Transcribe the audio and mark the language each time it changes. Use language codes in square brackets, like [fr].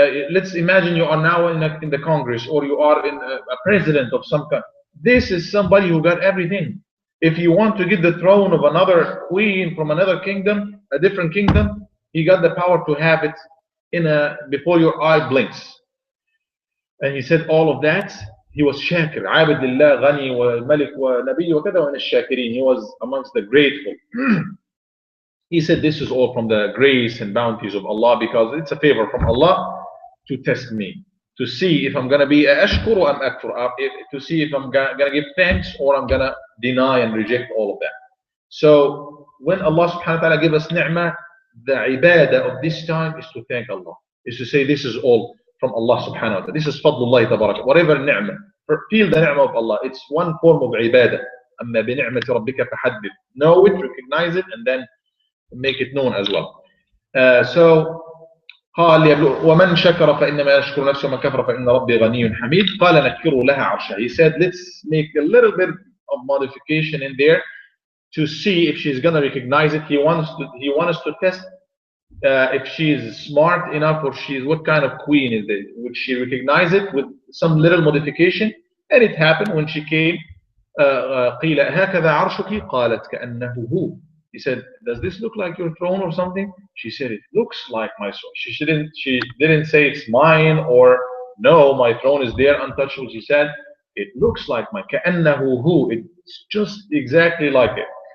[en] Let's imagine you are now in the Congress, or you are a president of some country. This is somebody who got everything. If you want to get the throne of another queen from another kingdom, a different kingdom, he got the power to have it before your eye blinks. And he said all of that. He was shakir. [ar] عابد لله غني وملك ونبي وكذا ومن الشاكرين. [en] He was amongst the grateful. He said, this is all from the grace and bounties of Allah, because it's a favor from Allah to test me, to see if I'm going to be ashkur or I'm akfur, to see if I'm going to give thanks or I'm going to deny and reject all of that. So when Allah subhanahu wa ta'ala give us ni'mah, the ibadah of this time is to thank Allah, is to say this is all from Allah subhanahu wa ta'ala. This is fadlullah tabarak. Whatever ni'mah, feel the ni'mah of Allah. It's one form of ibadah. [ar] أما بنعمة ربك فحدث. [en] Know it, recognize it, and then make it known as well. [ar] So قال ومن شكر فإنما يشكر نفسه ومن كفر فإن ربي غني حميد. قال نكروا لها عرشها. [en] He said, let's make a little bit of modification in there to see if she's gonna recognize it. He wants to test if she is smart enough, or she's what kind of queen is it? Would she recognize it with some little modification? And it happened when she came. [ar] قيل هكذا عرشك قالت كأنه هو. [en] He said, does this look like your throne or something? She said, it looks like my throne. She didn't say it's mine, or no, my throne is there untouchable. She said, it looks like my [ar] كأنه هو. [en] It's just exactly like it.